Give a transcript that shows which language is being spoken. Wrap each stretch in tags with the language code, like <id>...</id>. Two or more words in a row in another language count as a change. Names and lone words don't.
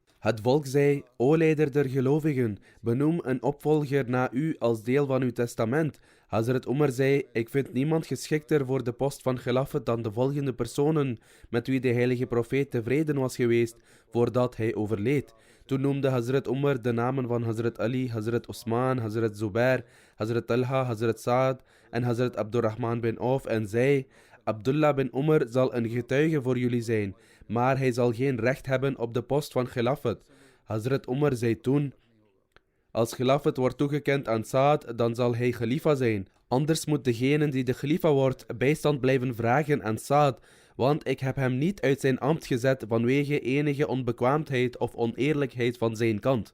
<nl>Het volk zei: o leider der gelovigen, benoem een opvolger na u als deel van uw testament. Hazrat Umar zei: ik vind niemand geschikter voor de post van Khilafat dan de volgende personen met wie de heilige profeet tevreden was geweest voordat hij overleed. Toen noemde Hazrat Umar de namen van Hazrat Ali, Hazrat Osman, Hazrat Zubair, Hazrat Talha, Hazrat Saad en Hazrat Abdurrahman bin Auf en zei: Abdullah bin Umar zal een getuige voor jullie zijn, maar hij zal geen recht hebben op de post van Khilafat. Hazrat Umar zei toen: als Khilafat wordt toegekend aan Saad, dan zal hij Khalifa zijn. Anders moet degene die de Khalifa wordt bijstand blijven vragen aan Saad, want ik heb hem niet uit zijn ambt gezet vanwege enige onbekwaamheid of oneerlijkheid van zijn kant.</nl>